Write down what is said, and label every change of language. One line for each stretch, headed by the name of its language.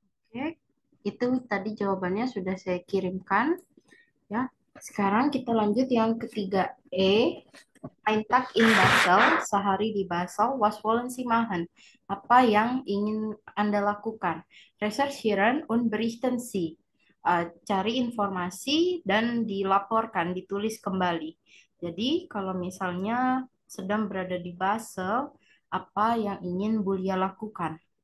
Indonesian: Oke, itu tadi jawabannya sudah saya kirimkan. Ya, sekarang kita lanjut yang ketiga E.
German: Ein Tag in Basel,
Indonesian: sehari di Basel,
German: was wollen Sie machen?
Indonesian: Apa yang ingin Anda lakukan?
German: Recherchieren und berichten Sie.
Indonesian: Cari informasi dan dilaporkan, ditulis kembali. Jadi, kalau misalnya sedang berada di Basel, apa yang ingin Bulia lakukan?